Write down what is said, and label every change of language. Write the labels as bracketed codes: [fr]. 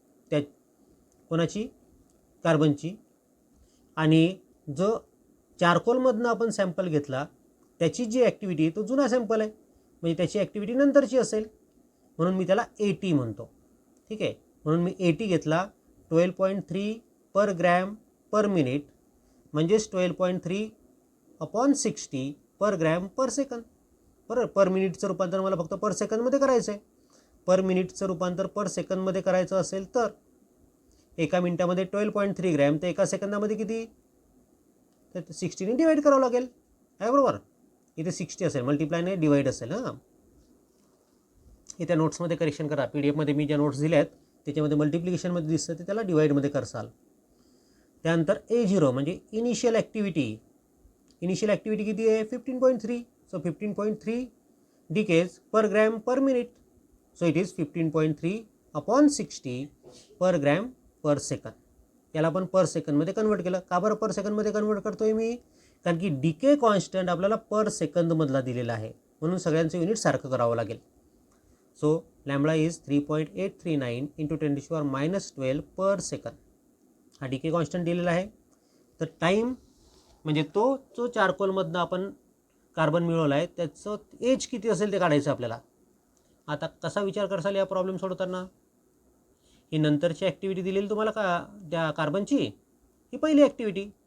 [mr] त्या कोणाची, कार्बनची. आणि जो चारकोलमधनं आपण सॅम्पल घेतला त्याची जी ॲक्टिव्हिटी आहे तो जुना सॅम्पल आहे म्हणजे त्याची ॲक्टिव्हिटी नंतरची असेल, म्हणून मी त्याला 80 म्हणतो. ठीक आहे, म्हणून मी 80 घेतला. 12.3 पर ग्रॅम पर मिनिट म्हणजेच 12.3/60 पर ग्रॅम पर सेकंद. बरं, पर मिनिटचं रूपांतर मला फक्त पर सेकंदमध्ये करायचं आहे. पर मिनिटचं रूपांतर पर सेकंदमध्ये करायचं असेल तर एका मिनिटामध्ये 12.3 ग्रॅम तर एका सेकंदामध्ये किती, तर 60ने डिवाईड करावं लागेल आहे, बरोबर. इथे 60 असेल, मल्टिप्लायने डिवाईड असेल. हां, इथे नोट्समध्ये करेक्शन करा. PDF मध्ये मी ज्या नोट्स दिल्या आहेत त्याच्यामध्ये मल्टिप्लिकेशनमध्ये दिसतं ते त्याला डिवाईडमध्ये करसाल. त्यानंतर A0 म्हणजे इनिशियल ॲक्टिव्हिटी. इनिशियल ॲक्टिव्हिटी किती आहे 15.3. [en] So 15.3 decays per gram per minute. So it is 15.3/60 per gram per second. [mr] याला आपण पर सेकंदमध्ये कन्वर्ट केलं. का बरं पर सेकंदमध्ये कन्वर्ट करतोय मी, कारण की डीके कॉन्स्टंट आपल्याला पर सेकंदमधला दिलेला आहे म्हणून सगळ्यांचं युनिट सारखं करावं लागेल. So [en] Lambda is 3.839 into 10⁻⁻12 per second. [mr] हा डिके कॉन्स्टंट दिलेला आहे. तर टाईम म्हणजे तो जो चारकोलमधनं आपण कार्बन मिळवला आहे त्याचं एज किती असेल ते काढायचं आपल्याला. आता कसा विचार करसाल या प्रॉब्लेम सोडवताना. ही नंतरची ॲक्टिव्हिटी दिलेली तुम्हाला का त्या कार्बनची, ही पहिली ॲक्टिव्हिटी.